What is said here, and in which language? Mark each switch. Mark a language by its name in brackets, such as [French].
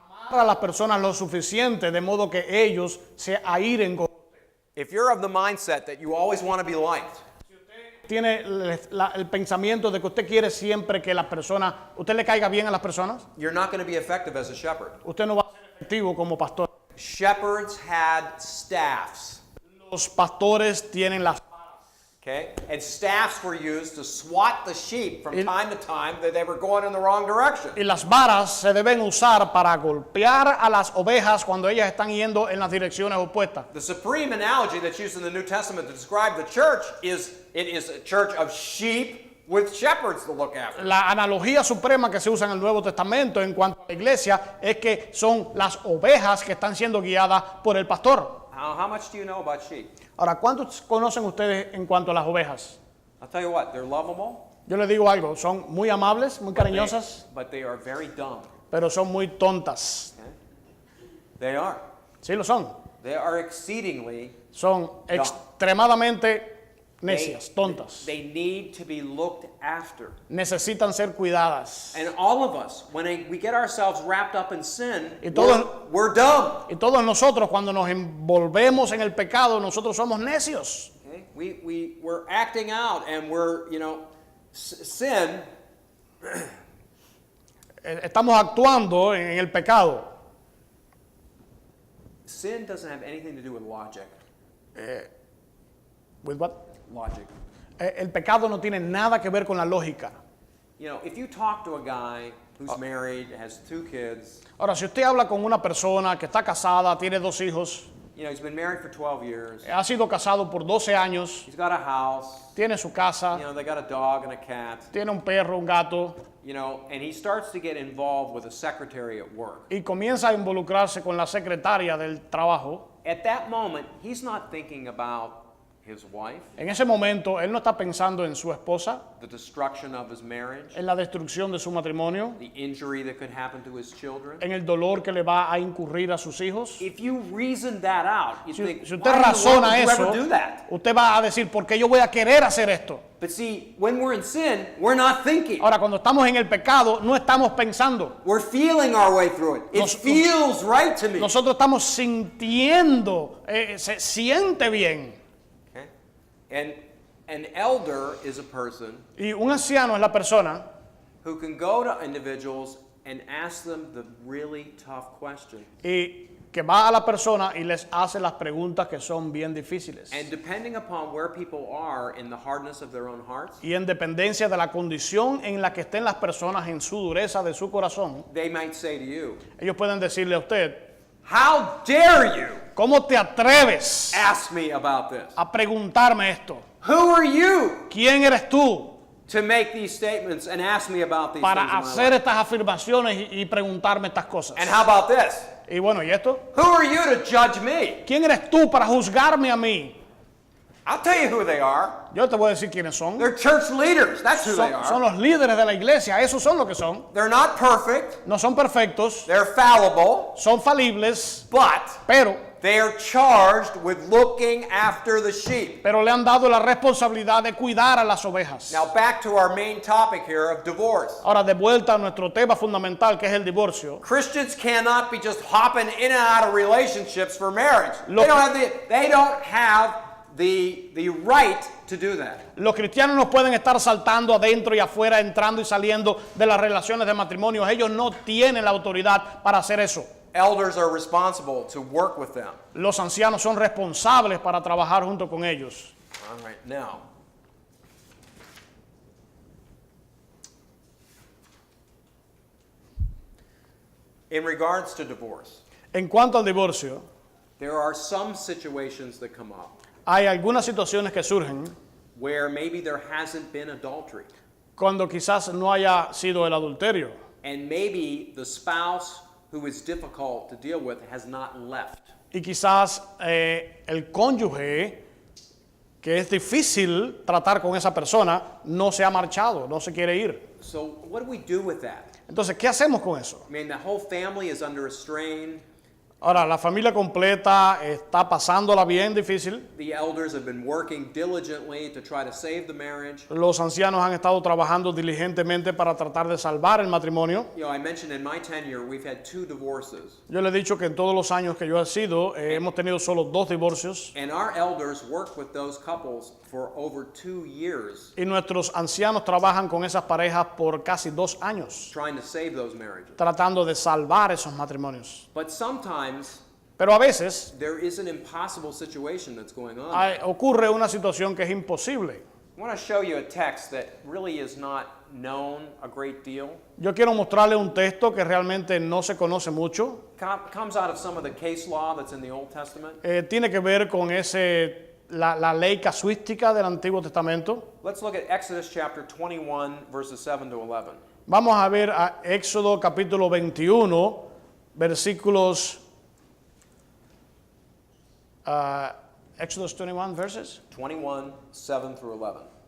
[Spanish] A las personas lo suficiente de modo que ellos se airen con usted. [English] If you're of the mindset that you always want to be liked, [Spanish] Tiene el pensamiento de que usted quiere siempre que las personas, usted le caiga bien a las personas, [English] you're not going to be effective as a shepherd. [Spanish] usted no va a ser efectivo como pastor. [English] Shepherds had staffs, [Spanish] Los pastores tienen las [English] okay? And staffs were used to swat the sheep from Il- time to time that they were going in the wrong direction. [Spanish] y las varas se deben usar para golpear a las ovejas cuando ellas están yendo en las direcciones opuestas. [English] The supreme analogy that's used in the New Testament to describe the church is it is a church of sheep with shepherds to look after. [Spanish] La analogía suprema que se usa en el Nuevo Testamento en cuanto a la iglesia es que son las ovejas que están siendo guiadas por el pastor. [English] How much do you know about sheep? [Spanish] Ahora, ¿cuántos conocen ustedes en cuanto a las ovejas? [English] I'll tell you what, they're lovable, [Spanish] Yo les digo algo, son muy amables, muy cariñosas, [English] but they are very dumb. [Spanish] pero son muy tontas. [English] Okay? They are. [Spanish] Sí lo son. [English] They are exceedingly. [Spanish] Son extremadamente necias, tontas. [English] They need to be looked after. [Spanish] Necesitan ser cuidadas. [English] And all of us, when we get ourselves wrapped up in sin, [Spanish] Y todos- [English] we're dumb. [Spanish] Y todos nosotros cuando nos envolvemos en el pecado, nosotros somos necios. [English] Okay? We're acting out and we're, sin [Spanish] Estamos actuando en el pecado. [English] Sin doesn't have anything to do with logic. With what? Logic. [Spanish] El pecado no tiene nada que ver con la lógica. [English] If you talk to a guy who's married, has 2 kids, [Spanish] Ahora, si usted habla con una persona que está casada, tiene 2 hijos, [English] You know, he's been married for 12 years. [Spanish] Ha sido casado por 12 años, [English] He's got a house. [Spanish] tiene su casa, [English] You know, they got a dog and a cat. [Spanish] tiene un perro, un gato, [English] You know, and he starts to get involved with a secretary at work. [Spanish] y comienza a involucrarse con la secretaria del trabajo. [English] At that moment, he's not thinking about his wife, [Spanish] En ese momento, él no está pensando en su esposa, [English] the destruction of his marriage, [Spanish] en la destrucción de su matrimonio, [English] the injury that could happen to his children. [Spanish] en el dolor que le va a incurrir a sus hijos. [English] If you reason that out, you think, [Spanish] Si usted [English] why in the world [Spanish] razona [English] would you [Spanish] eso, [English] ever do that? [Spanish] usted va a decir, ¿por qué yo voy a querer hacer esto? [English] But see, when we're in sin, we're not thinking. [Spanish] Ahora, cuando estamos en el pecado, no estamos pensando. [English] We're feeling our way through it. It feels right to me. [Spanish] Nosotros estamos sintiendo, se siente bien. [English] Okay? And an elder is a person [Spanish] Y un anciano es la persona [English] who can go to individuals and ask them the really tough question. [Spanish] y que va a la persona y les hace las preguntas que son bien difíciles. [English] And depending upon where people are in the hardness of their own hearts, [Spanish] Y en dependencia de la condición en la que estén las personas en su dureza de su corazón, [English] they might say to you, [Spanish] ellos pueden decirle a usted, [English] "How dare you [Spanish] ¿cómo te atreves [English] ask me about this? [Spanish] a preguntarme esto? [English] Who are you [Spanish] ¿Quién eres tú [English] to make these statements and ask me about these [Spanish] para [English] things in my [Spanish] hacer [English] life? [Spanish] estas afirmaciones y preguntarme estas cosas? [English] And how about this? [Spanish] Y bueno, ¿y esto? [English] Who are you to judge me? [Spanish] ¿Quién eres tú para juzgarme a mí? [English] I'll tell you who they are. [Spanish] Yo te voy a decir quiénes son. [English] They're church leaders. That's who they [Spanish] Son [English] are. [Spanish] los líderes de la iglesia, esos son lo que son. [English] They're not perfect. [Spanish] No son perfectos, [English] They're fallible. [Spanish] son falibles, [English] But [Spanish] pero [English] they are charged with looking after the sheep. [Spanish] le han dado la responsabilidad de cuidar a las ovejas. [English] Now back to our main topic here of divorce. [Spanish] Ahora, de vuelta a nuestro tema fundamental, que es el divorcio. [English] Christians cannot be just hopping in and out of relationships for marriage. [Spanish] Lo [English] They don't have the right to do that. [Spanish] Los cristianos no pueden estar saltando adentro y afuera, entrando y saliendo de las relaciones de matrimonio. Ellos no tienen la autoridad para hacer eso. [English] Elders are responsible to work with them. [Spanish] Los ancianos son responsables para trabajar junto con ellos. [English] All right, now. In regards to divorce, [Spanish] En cuanto al divorcio, [English] there are some situations that come up [Spanish] hay algunas situaciones que surgen [English] where maybe there hasn't been adultery, [Spanish] cuando quizás no haya sido el adulterio. [English] and maybe the spouse who is difficult to deal with has not left. [Spanish] Y quizás el cónyuge, que es difícil tratar con esa persona, no se ha marchado, no se quiere ir. [English] So what do we do with that? [Spanish] Entonces, ¿qué hacemos con eso? [English] I mean, the whole family is under a strain. [Spanish] Ahora, la familia completa está pasándola bien difícil. [English] The elders have been working diligently to try to save the marriage. [Spanish] Los ancianos han estado trabajando diligentemente para tratar de salvar el matrimonio. [English] You know, I mentioned in my tenure we've had 2 divorces. [Spanish] Yo le he dicho que en todos los años que yo he sido, hemos tenido solo 2 divorcios. [English] And our elders work with those couples for over 2 years [Spanish] Y nuestros ancianos trabajan con esas parejas por casi 2 años, [English] trying to save those marriages. [Spanish] tratando de salvar esos matrimonios. [English] But sometimes [Spanish] Pero a veces [English] there is an impossible situation that's going on. [Spanish] ocurre una situación que es imposible. [English] I want to show you a text that really is not known a great deal. [Spanish] Yo quiero mostrarle un texto que realmente no se conoce mucho. [English] Comes out of some of the case law that's in the Old Testament. [Spanish] Tiene que ver con la ley casuística del Antiguo Testamento. [English] Let's look at Exodus chapter 21 verses 7 to 11. [Spanish] Vamos a ver a Éxodo capítulo 21, versículos... [English] Exodus 21 verses. 21, 7 through 11.